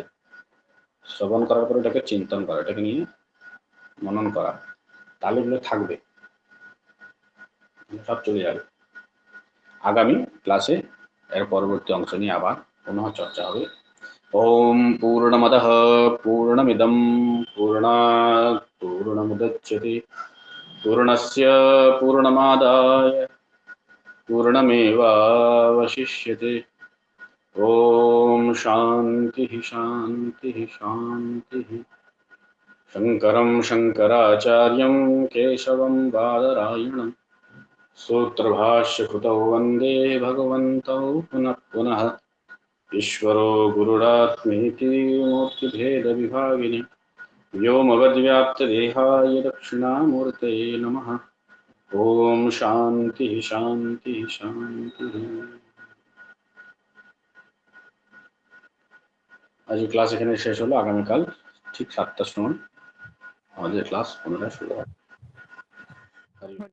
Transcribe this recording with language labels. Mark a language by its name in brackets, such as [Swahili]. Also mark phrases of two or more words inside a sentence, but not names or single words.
[Bangla] শ্রবণ করার পরে এটাকে চিন্তন করা, এটাকে নিয়ে মনন করা, তাহলে এগুলো থাকবে, সব চলে যাবে। আগামী ক্লাসে এর পরবর্তী অংশ নিয়ে আবার পুনঃ চর্চা হবে। [Sanskrit] ওম পূর্ণমদঃ পূর্ণমিদং পূর্ণাৎ পূর্ণমুদচ্যতে পূর্ণস্য পূর্ণমাদায় পূর্ণমেবাবশিষ্যতে। ওম শান্তি শান্তি শান্তি। শঙ্করং শঙ্করাচার্যং কেশবং বাদরায়ণং सूत्रभाष्यकृतौ वन्दे भगवन्तौ पुनः पुनः। ईश्वरो गुरुरात्मेति मूर्तिभेदविभागिने व्योमवद्व्याप्तदेहाय दक्षिणामूर्तये नमः। ओम शांति शांति शांति। [Bangla] आज ক্লাস এখানে শেষ হলো। আগামীকাল ঠিক 7টার সময় আমাদের ক্লাস পুনরায় শুরু হবে।